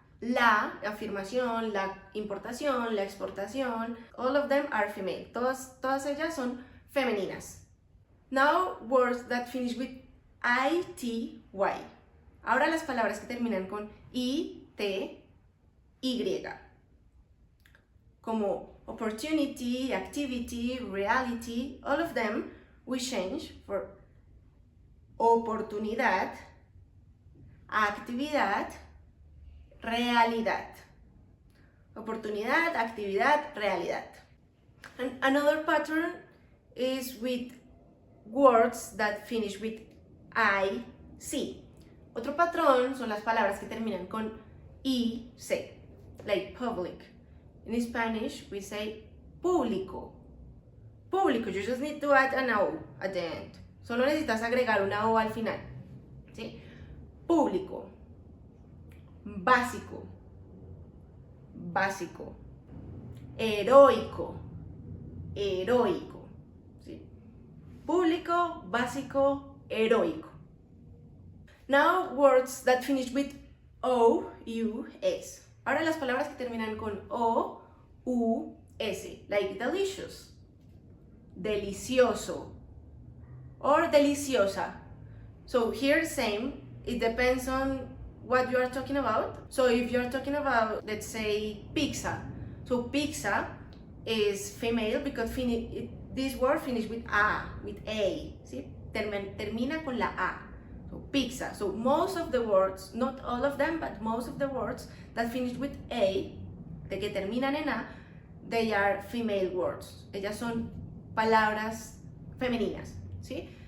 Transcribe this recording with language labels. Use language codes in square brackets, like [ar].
[es] La afirmación, la importación, la exportación, [en] all of them are female. [es] Todas ellas son femeninas. [en] Now words that finish with ity. [es] Ahora las palabras que terminan con y, t, y. [en] Como opportunity, activity, reality, all of them we change for oportunidad, actividad, realidad. [es] Oportunidad, actividad, realidad. [en] And another pattern is with words that finish with ic. [es] Otro patrón son las palabras que terminan con ic, [en] like public. In Spanish, we say público. Público, you just need to add an O at the end. [es] Solo necesitas agregar una O al final. ¿Sí? Público. Básico. Básico. Heroico. Heroico. ¿Sí? Público, básico, heroico. [en] Now, words that finish with O, U, S. [es] Ahora las palabras que terminan con O, U, S, [en] like delicious, [es] delicioso, or deliciosa. [en] So here same, it depends on what you are talking about. So if you're talking about, let's say, pizza. So pizza is female because this word finishes with A, ¿sí? [es] Termina con la A. [en] So pizza. So most of the words, not all of them, but most of the words that finish with A, [es] de que terminan en A, [en] they are female words. [es] Ellas son palabras femeninas, ¿sí?